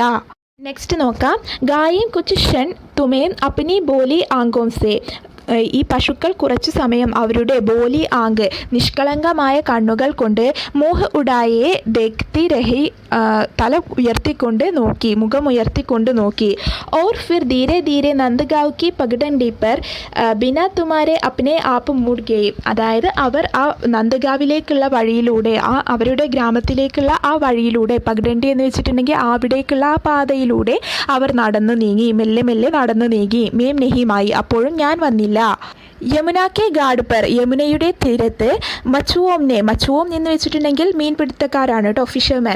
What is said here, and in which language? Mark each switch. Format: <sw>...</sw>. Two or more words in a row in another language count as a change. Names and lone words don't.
<ml>നെക്സ്റ്റ് നോക്കാം.</ml> <hi>गायें कुछ क्षण तुम्हें अपनी भोली आँखों से.</hi> <ml>ഈ പശുക്കൾ കുറച്ചു സമയം അവരുടെ</ml> <hi>भोली आँख</hi> <ml>നിഷ്കളങ്കമായ കണ്ണുകൾ കൊണ്ട്</ml> <hi>मुख उठाए देखती रही</hi> <ml>തല ഉയർത്തിക്കൊണ്ട് നോക്കി, മുഖമുയർത്തിക്കൊണ്ട് നോക്കി.</ml> <hi>और फिर धीरे धीरे नंदगांव की पगडंडी पर बिना तुम्हारे अपने आप मुड़ गए.</hi> <ml>അതായത് അവർ ആ നന്ദഗാവിലേക്കുള്ള വഴിയിലൂടെ, അവരുടെ ഗ്രാമത്തിലേക്കുള്ള ആ വഴിയിലൂടെ, പഗഡണ്ടി എന്ന് വെച്ചിട്ടുണ്ടെങ്കിൽ അവിടേക്കുള്ള ആ പാതയിലൂടെ അവർ നടന്നു നീങ്ങി, മെല്ലെ മെല്ലെ നടന്നു നീങ്ങി.</ml> <hi>मैं नहीं आई,</hi> <ml>അപ്പോഴും ഞാൻ വന്നില്ല.</ml> <hi>यमुना के घाट पर,</hi> <ml>യമുനയുടെ തീരത്ത് മച്ചുവോം എന്ന് വെച്ചിട്ടുണ്ടെങ്കിൽ മീൻപിടുത്തക്കാരാണ് കേട്ടോ, ഫിഷർമാൻ.</ml>